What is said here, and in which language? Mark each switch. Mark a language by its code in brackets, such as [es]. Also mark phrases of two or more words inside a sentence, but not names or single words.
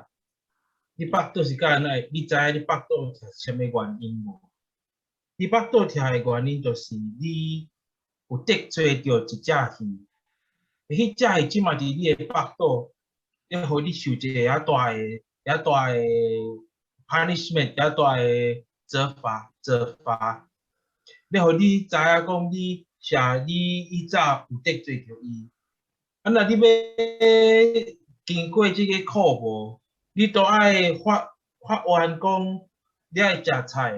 [nan] 你腹肚是干安怎？你知影你腹肚疼是啥物原因无？你腹肚疼的原因就是你有得罪着一只鱼，迄只鱼即嘛伫你的腹肚，要互你受一个遐大的 punishment，遐大的责罚，要互你知影讲你以早有得罪着伊。啊，若你要经过即个苦无，你都爱发愿讲，你爱食菜。